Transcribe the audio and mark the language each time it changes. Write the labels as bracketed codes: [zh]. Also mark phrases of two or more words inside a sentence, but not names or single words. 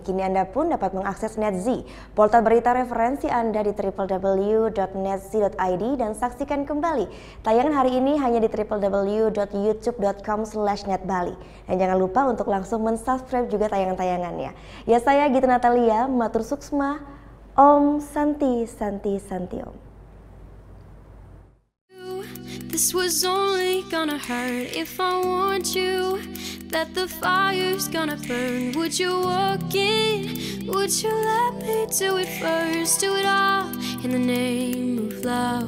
[id] Kini Anda pun dapat mengakses NetZ, portal berita referensi Anda di www.netz.id dan saksikan kembali tayangan hari ini hanya di www.youtube.com/netbali. Dan jangan lupa untuk langsung mensubscribe juga tayangan-tayangannya. Ya, saya Gita Natalia, [ban] Matur Suksma, [sa] Om Santi Santi Santi Om. [en] This was only gonna hurt if I want you. That the fire's gonna burn. Would you walk in? Would you let me do it first? Do it all in the name of love.